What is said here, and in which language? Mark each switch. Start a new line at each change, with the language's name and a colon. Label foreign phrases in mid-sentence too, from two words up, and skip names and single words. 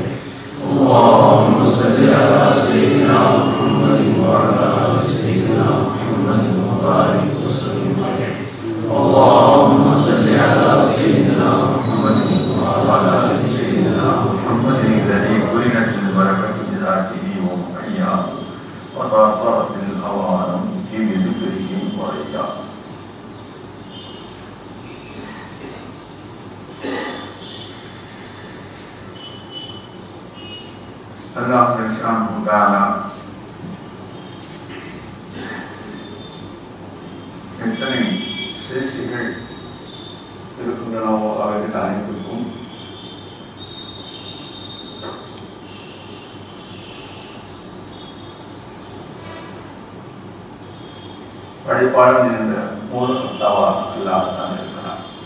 Arabic: اللهم صل على سيدنا محمد وعلى آل سيدنا محمد وبارك وسلم عليه. اللهم صل على سيدنا محمد وعلى آل سيدنا محمد الذي قرنت البركة بذاته ومحياه وتأثرت الأوانم بذكره ورياه. الله سبحانه وتعالى
Tamil: எத்தனை சிருஷ்டிகள் இருக்கின்றனவோ அவைகள் அனைத்துக்கும் படைப்பாளன் என்ற மூல கர்த்தாவா அல்லாஹ் தான் இருக்கிறான்.